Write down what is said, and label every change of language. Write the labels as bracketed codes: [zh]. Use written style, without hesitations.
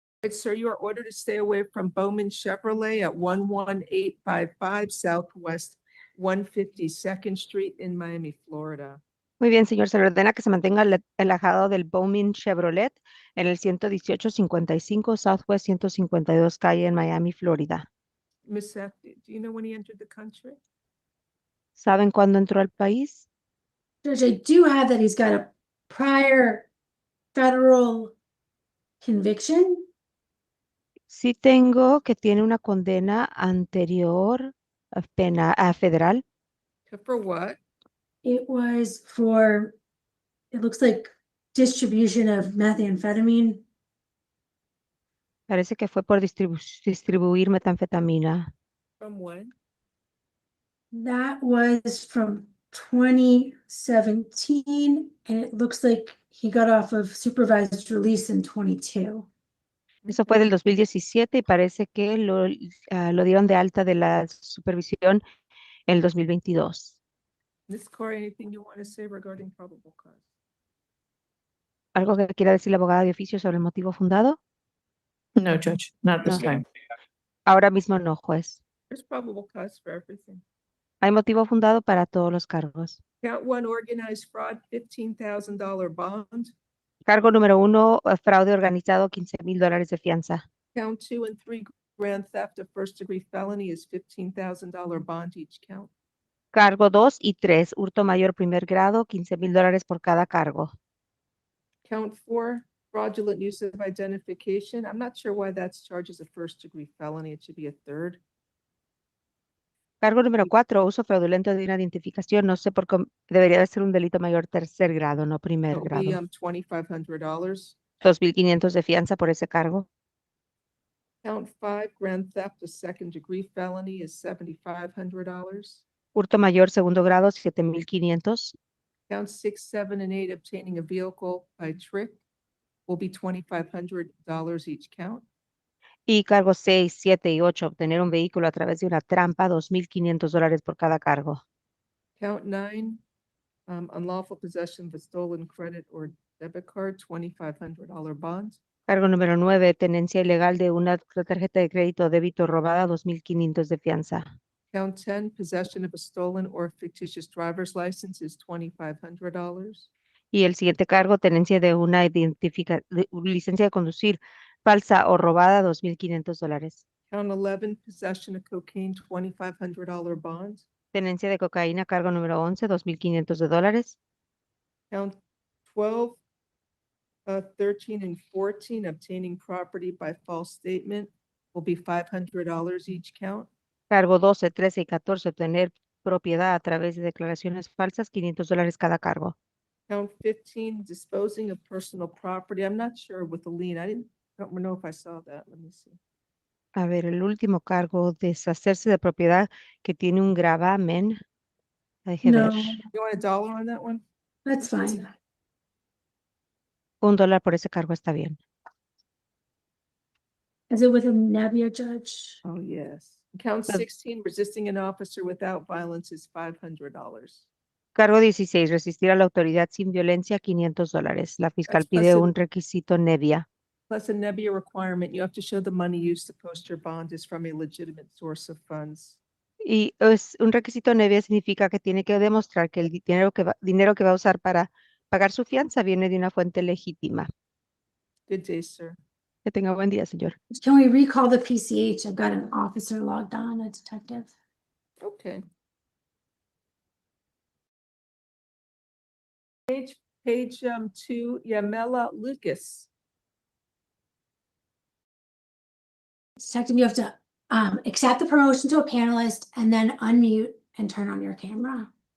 [en] Sir, you are ordered to stay away from Bowman Chevrolet at 11855 Southwest 152nd Street in Miami, Florida. [es] Muy bien, señor, se le ordena que se mantenga alejado del Bowman Chevrolet en el 11855 Southwest 152 calle en Miami, Florida. [en] Miss Seth, do you know when he entered the country? [es] ¿Saben cuándo entró al país? [en] Judge, I do have that he's got a prior federal conviction. [es] Sí tengo que tiene una condena anterior federal. [en] For what? It was for, it looks like distribution of methamphetamine. [es] Parece que fue por distribuir metanfetamina. [en] From when? That was from 2017, and it looks like he got off of supervised release in 22. [es] Eso fue del 2017 y parece que lo dieron de alta de la supervisión en el 2022. [en] Ms. Corey, anything you want to say regarding probable cause? [es] ¿Algo que quiera decir la abogada de oficio sobre el motivo fundado? [en] No, Judge, not this time. [es] Ahora mismo no, juez. [en] There's probable cause for everything. [es] Hay motivo fundado para todos los cargos. [en] Count one, organized fraud, $15,000 bond. [es] Cargo número 1, fraude organizado, $15,000 de fianza. [en] Count 2 and 3, grand theft of first degree felony is $15,000 bond each count. [es] Cargo 2 y 3, hurto mayor primer grado, $15,000 por cada cargo. [en] Count 4, fraudulent use of identification. I'm not sure why that's charged as a first degree felony. It should be a third. [es] Cargo número 4, uso fraudulento de una identificación. No sé por qué debería de ser un delito mayor tercer grado, no primer [en] It'll [es] grado. [en] be $2,500. [es] $2,500 de fianza por ese cargo. [en] Count 5, grand theft, a second degree felony is $7,500. [es] Hurto mayor segundo grado, 7,500. [en] Count 6, 7, and 8, obtaining a vehicle by trick will be $2,500 each count. [es] Y cargos 6, 7 y 8, obtener un vehículo a través de una trampa, $2,500 por cada cargo. [en] Count 9, unlawful possession of a stolen credit or debit card, $2,500 bond. [es] Cargo número 9, tenencia ilegal de una tarjeta de crédito o débito robada, $2,500 de fianza. [en] Count 10, possession of a stolen or fictitious driver's license is $2,500. [es] Y el siguiente cargo, tenencia de una licencia de conducir falsa o robada, $2,500. [en] Count 11, possession of cocaine, $2,500 bond. [es] Tenencia de cocaína, cargo número 11, $2,500. [en] Count 12, 13, and 14, obtaining property by false statement will be $500 each count. [es] Cargo 12, 13 y 14, obtener propiedad a través de declaraciones falsas, $500 cada cargo. [en] Count 15, disposing of personal property. I'm not sure with the lien. Don't know if I saw that. Let me see. [es] A ver, el último cargo, deshacerse de propiedad que tiene un gravamen. Deje [en] No, [es] ver. [en] You want $1 on that one? that's fine. [es] $1 por ese cargo está bien. [en] Is it with a Nebia judge? Oh, yes. Count But- 16, resisting an officer without violence is $500. [es] Cargo 16, resistir a la autoridad sin violencia, $500. La fiscal [en] That's [es] pide [en] plus [es] un requisito Nevia. [en] Plus a Nebia requirement, you have to show the money used to post your bond is from a legitimate source of funds. [es] Y es un requisito Nevia significa que tiene que demostrar que el dinero que va a usar para pagar su fianza viene de una fuente legítima. [en] Good day, sir. [es] Que tenga buen día, señor. [en] Can we recall the PCH? I've got an officer logged on, a detective. Okay. Page 2, Yamela Lucas. Detective, you have to accept the promotion to a panelist and then unmute and turn on your camera.